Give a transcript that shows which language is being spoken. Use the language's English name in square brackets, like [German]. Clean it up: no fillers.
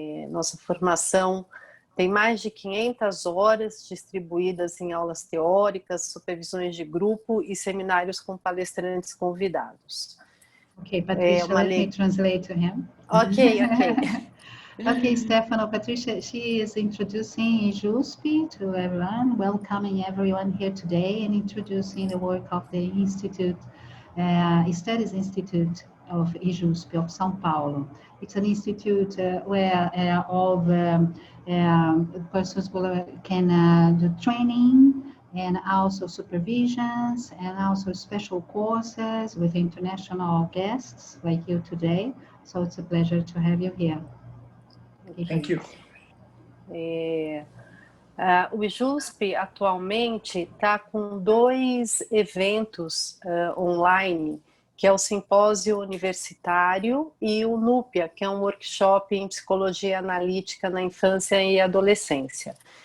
[Portuguese] Nossa formação tem mais de 500 horas distribuídas em aulas teóricas, supervisões de grupo e seminários com palestrantes convidados. [English] Okay, Patricia, let me translate to him. Okay. Okay, Stefano, Patricia, she is introducing IJUSP to everyone, welcoming everyone here today and introducing the work of the Institute, Studies Institute of IJUSP of São Paulo. It's an institute where all the persons can do training and also supervisions and also special courses with international guests like you today. So it's a pleasure to have you here. Thank you. [Portuguese] O IJUSP atualmente está com 2 eventos online, que é o Simpósio Universitário e o NUPIA, que é um workshop em Psicologia Analítica na Infância e Adolescência.